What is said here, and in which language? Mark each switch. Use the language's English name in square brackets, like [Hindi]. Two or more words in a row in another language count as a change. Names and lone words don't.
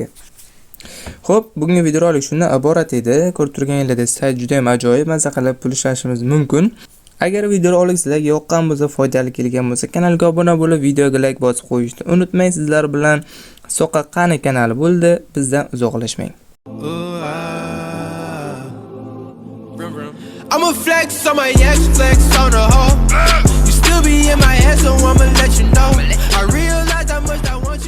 [Uzbek] Xo'p, bugungi videorolik shundan iborat edi. Ko'rib turganingizdek, sayt juda ham ajoyib, maza qilib pul ishlashimiz mumkin. Agar videorolik sizlarga yoqqan bo'lsa, foydali kelgan bo'lsa, kanalga obuna bo'lib, videoga like bosib qo'yishni unutmang. Sizlar bilan Soqa Qani kanali bo'ldi. Bizdan uzoqlashmang. [English] I'ma flex on my ex, flex on the hoe. You still be in my head, so I'ma let you know. I realize how much that